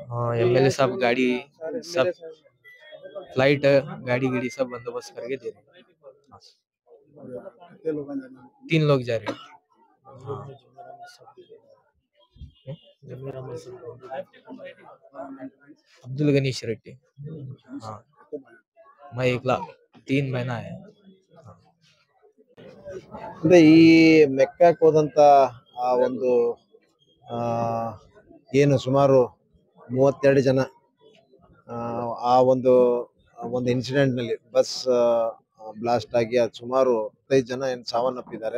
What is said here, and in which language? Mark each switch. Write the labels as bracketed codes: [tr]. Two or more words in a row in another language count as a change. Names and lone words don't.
[hi] हाँ, MLA साहब गाड़ी सब फ्लाइट गाड़ी सब बंदोबस्त करके दे रहे हैं। कितने लोग जाने में? 3 लोग जा रहे हैं। हाँ। अब्दुल गनी शिरहती। हाँ, मैं एकला 3 महीना है। [kn] ಅಂದ್ರೆ ಈ ಮೆಕ್ಕಾಕ್ ಹೋದಂತ ಆ ಒಂದು ಏನು ಸುಮಾರು 32 ಜನ ಆ ಒಂದು ಇನ್ಸಿಡೆಂಟ್ ನಲ್ಲಿ ಬಸ್ ಬ್ಲಾಸ್ಟ್ ಆಗಿ ಅದು ಸುಮಾರು 15 ಜನ ಏನು ಸಾವನ್ನಪ್ಪಿದ್ದಾರೆ.